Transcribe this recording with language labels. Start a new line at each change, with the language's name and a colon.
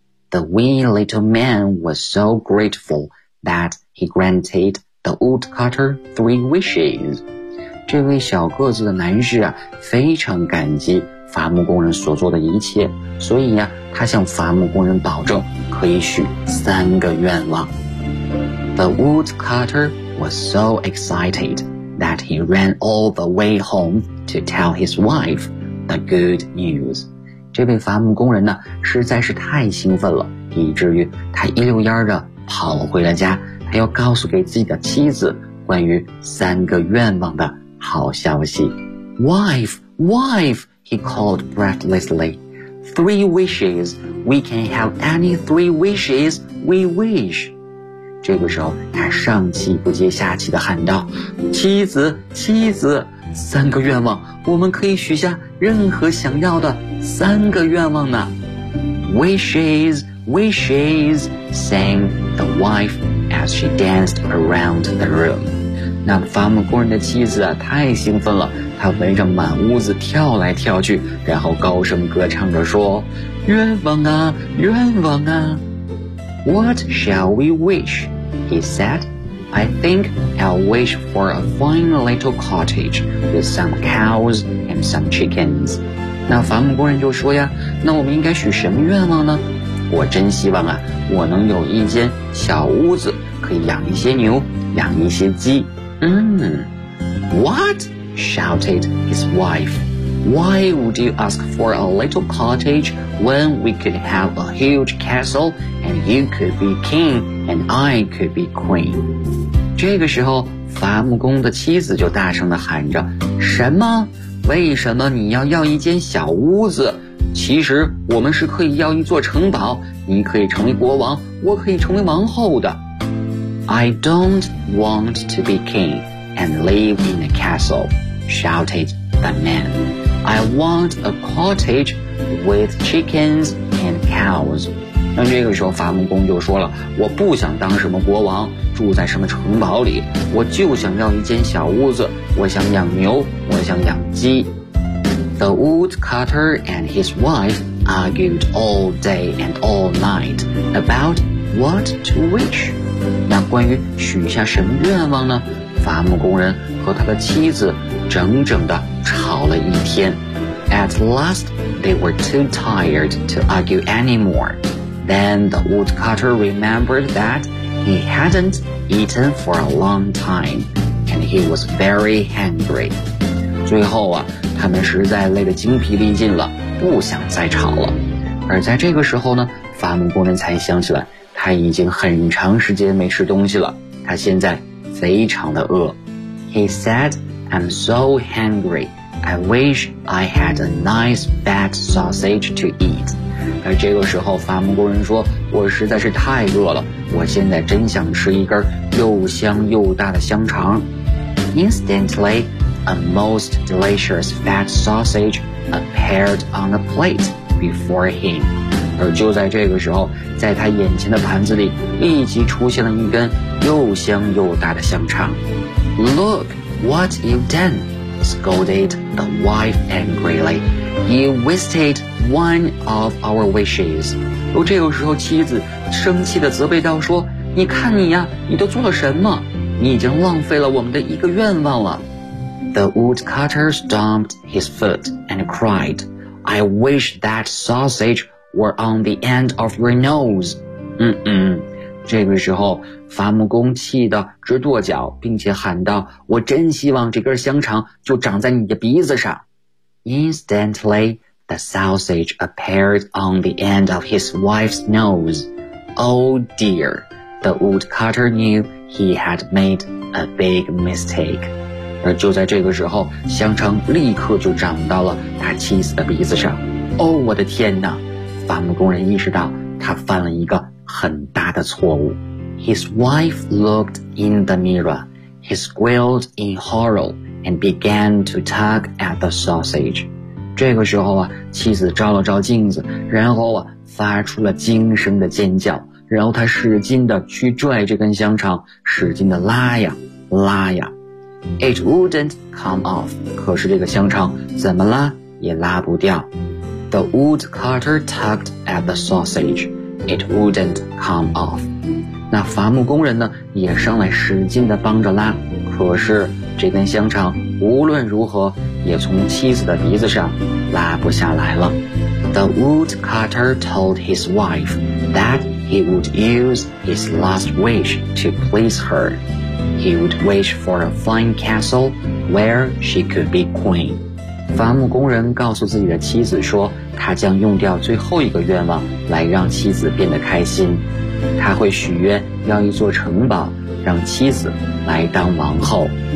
English: The wee little man was so grateful that he granted the woodcutter three wishes.
Chinese: 这位小个子的男士啊，非常感激伐木工人所做的一切，所以呀，他向伐木工人保证可以许三个愿望。
English: The woodcutter was so excited that he ran all the way home to tell his wife the good news.
Chinese: 这位伐木工人呢，实在是太兴奋了，以至于他一溜烟的跑回了家，他要告诉给自己的妻子关于三个愿望的好消息。
English: Wife, wife, he called breathlessly. Three wishes, we can have any three wishes we wish.
Chinese: 这个时候，他上气不接下气地喊道，妻子，妻子，三个愿望，我们可以许下任何想要的三个愿望呢。
English: Wishes, wishes, sang the wife as she danced around the room.
Chinese: 那伐木工人的妻子啊，太兴奋了，他围着满屋子跳来跳去，然后高声歌唱着说，愿望啊，愿望啊。
English: What shall we wish? He said, I think I'll wish for a fine little cottage with some cows and some chickens.
Chinese: 那伐木工人就说呀，那我们应该许什么愿望呢？我真希望啊，我能有一间小屋子，可以养一些牛，养一些鸡。
English: What? Shouted his wife. Why would you ask for a little cottage when we could have a huge castle and you could be king and I could be queen?
Chinese: 这个时候，伐木工的妻子就大声地喊着，什么？为什么你要一间小屋子？其实我们是可以要一座城堡，你可以成为国王，我可以成为王后的。
English: I don't want to be king and live in a castle, shouted the man. I want a cottage with chickens and cows.
Chinese: 那这个时候伐木工就说了，我不想当什么国王，住在什么城堡里，我就想要一间小屋子，我想养牛，我想养鸡。
English: The woodcutter and his wife argued all day and all night about what to wish.
Chinese: 那关于许下什么愿望呢？伐木工人和他的妻子整整地吵了一天。
English: At last, they were too tired to argue anymore. Then the woodcutter remembered that he hadn't eaten for a long time, and he was very hungry.
Chinese: 最后啊，他们实在累得精疲力尽了，不想再吵了。而在这个时候呢，伐木工人才想起来，他已经很长时间没吃东西了，他现在非常的饿。
English: He said, I'm so hungry, I wish I had a nice fat sausage to eat.
Chinese: 而这个时候伐木工人说，我实在是太饿了，我现在真想吃一根又香又大的香肠。
English: Instantly,A most delicious fat sausage appeared on a plate before him.
Chinese: 而就在这个时候，在他眼前的盘子里立即出现了一根又香又大的香肠。
English: Look what you've done, scolded the wife angrily. You wasted one of our wishes.
Chinese: 而这个时候妻子生气地责备道说，你看你呀，你都做了什么？你已经浪费了我们的一个愿望了。
English: The woodcutter stomped his foot and cried, I wish that sausage were on the end of your nose.
Chinese: 这个时候伐木工气得直跺脚，并且喊道，我真希望这根香肠就长在你的鼻子上。
English: Instantly, the sausage appeared on the end of his wife's nose. Oh dear, the woodcutter knew he had made a big mistake.
Chinese: 而就在这个时候，香肠立刻就长到了他妻子的鼻子上。哦，我的天哪！伐木工人意识到他犯了一个很大的错误。
English: His wife looked in the mirror. He squealed in horror and began to tug at the sausage.
Chinese: 这个时候啊，妻子照了照镜子，然后啊，发出了惊声的尖叫，然后他使劲地去拽这根香肠，使劲地拉呀，拉呀。
English: It wouldn't come off.
Chinese: 可是这个香肠怎么拉也拉不掉。
English: The woodcutter tugged at the sausage. It wouldn't come off.
Chinese: 那伐木工人呢，也上来使劲地帮着拉，可是这根香肠无论如何也从妻子的鼻子上拉不下来了。
English: The woodcutter told his wife that he would use his last wish to please her. He would wish for a fine castle where she could be queen.
Chinese: 伐木工人告诉自己的妻子说，他将用掉最后一个愿望来让妻子变得开心。他会许愿要一座城堡，让妻子来当王后。